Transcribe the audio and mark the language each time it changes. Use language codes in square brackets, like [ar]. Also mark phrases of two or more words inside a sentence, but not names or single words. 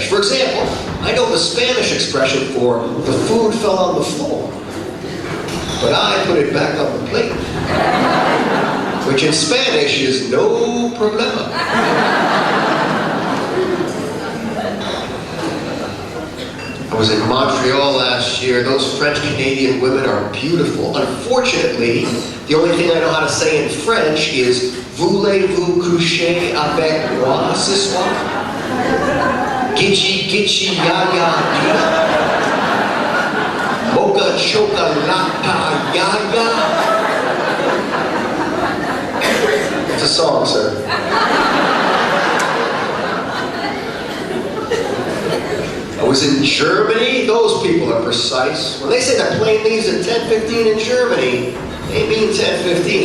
[en] For example, I know the Spanish expression for the food fell on the floor, but I put it back on the plate, which in Spanish is [es] no problema. [en] I was in Montreal last year. Those French-Canadian women are beautiful. Unfortunately, the only thing I know how to say in French is [fr] "Voulez-vous coucher avec moi ce soir?" Gitchy, gitchy, ya, ya, ya. Mocha chocolata, ya, ya. [en] It's a song, sir. I was in Germany. Those people are precise. When they say the plane leaves at 10:15 in Germany, they mean 10:15.